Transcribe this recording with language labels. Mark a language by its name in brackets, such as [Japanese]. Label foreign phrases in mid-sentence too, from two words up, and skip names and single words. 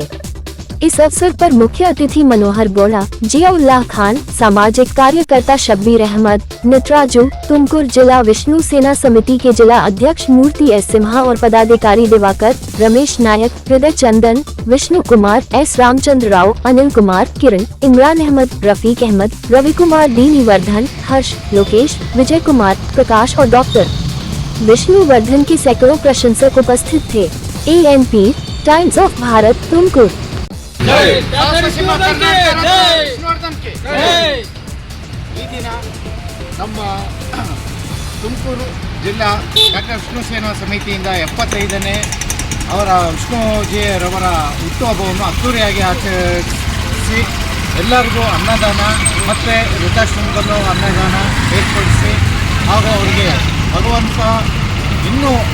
[Hindi] इस अवसर पर मुख्य अतिथि मनोहर गौड़ा, जियाउल्लाह खान, सामाजिक कार्यकर्ता शब्बीर अहमद, नटराजू, तुमकुर जिला विष्णु सेना समिति के जिला अध्यक्ष मूर्ति एस सिम्हा और पदाधिकारी दिवाकर, रमेश नायक, हृदय चंदन, विष्णु कुमार, एस रामचंद्र राव, अनिल कुमार, किरण, इमरान अहमद, रफीक अहमद, रवि कुमार, दीनी वर्धन, हर्ष, लोकेश, विजय कुमार, प्रकाश और डॉक्टर विष्णुवर्धन के सैकड़ों प्रशंसक उपस्थित थे। ANP टाइम्स ऑफ भारत तुमकुर। [Kannada] ಈ ದಿನ ನಮ್ಮ ತುಮಕೂರು ಜಿಲ್ಲಾ ಡಾಕ್ಟರ್ ವಿಷ್ಣು ಸೇನಾ ಸಮಿತಿಯಿಂದ 75ನೇ ಅವರ ವಿಷ್ಣುಜಿಯವರ ಹುಟ್ಟುಹಬ್ಬವನ್ನು ಅದ್ದೂರಿಯಾಗಿ ಆಚರಿಸಿ ಎಲ್ಲರಿಗೂ ಅನ್ನದಾನ ಮತ್ತು ವೃದ್ಧಾಶ್ರಮದಲ್ಲೂ ಅನ್ನದಾನ ಏರ್ಪಡಿಸಿ ಹಾಗೂ ಅವರಿಗೆ ಭಗವಂತ ಇನ್ನೂ